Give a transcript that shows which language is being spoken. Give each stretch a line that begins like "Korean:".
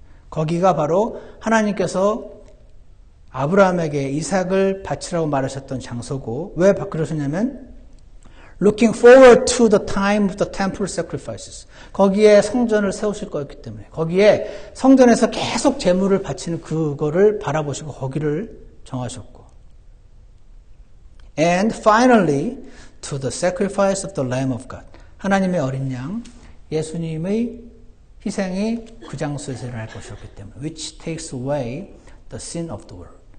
Korean: 거기가 바로 하나님께서 아브라함에게 이삭을 바치라고 말하셨던 장소고, 왜 그러셨냐면
English: Looking forward to the time of the temple sacrifices.
Korean: 거기에 성전을 세우실 거였기 때문에 거기에 성전에서 계속 제물을 바치는 그거를 바라보시고 거기를 정하셨고
English: And finally to the sacrifice of the Lamb of God.
Korean: 하나님의 어린 양 예수님의 희생이 그 장소에서 일어날 것이었기 때문에
English: which takes away the sin of the world.